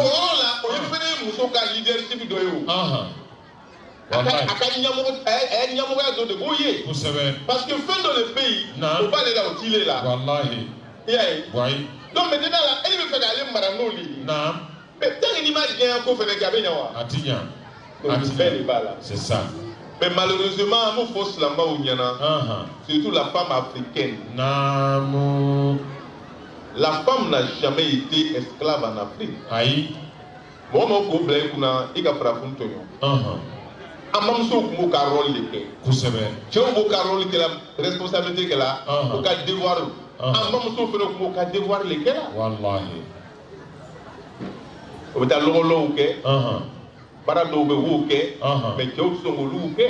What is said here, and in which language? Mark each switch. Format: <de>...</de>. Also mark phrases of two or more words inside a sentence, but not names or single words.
<bm>yɔrɔ la o ye fɛnɛ ye muso ka leadership dɔ ye o a ka ɲɛmɔgɔya dɔ de b'o ye Kosɛbɛ.</bm> <fr>parce que</fr> <bm>fɛn dɔ de bɛ yen Naamu. o b'ale la o t'i le la Walahi. i y'a ye Wayi.</bm> <fr>donc maintenant</fr> <bm>la e bɛ fɛ k'ale mara n'o le ye Naam.</bm> <fr>mais tant que</fr> <bm>n'i ma diɲɛ ko fɛnɛ kɛ a bɛ ɲɛ wa A ti ɲa. donc nin bɛɛ de b'a la</bm> <fr>C'est ça. mais malheureusement</fr> <bm>an b'o fɔ silamɛw ɲɛna</bm> <fr>surtout la femme africaine</fr> <bm>Naamu.</bm> <fr>la femme n'a jamais été esclave en Afrique</fr> <bm>Ayi. mɔgɔ mɔgɔ k'o bila i kunna i ka farafin tɔɲɔ an bamusow tun b'o ka rôle de kɛ Kosɛbɛ. cɛw b'o ka rôle kɛ</bm> <fr>la responsabilité</fr> <bm>kɛ la o ka devoir an bamusow fana tun b'o ka devoir le kɛ la Walahi. o bɛ taa lɔgɔlɔw kɛ baara dɔw bɛ u b'o kɛ mais cɛw tɛ sɔn k'olu kɛ</bm>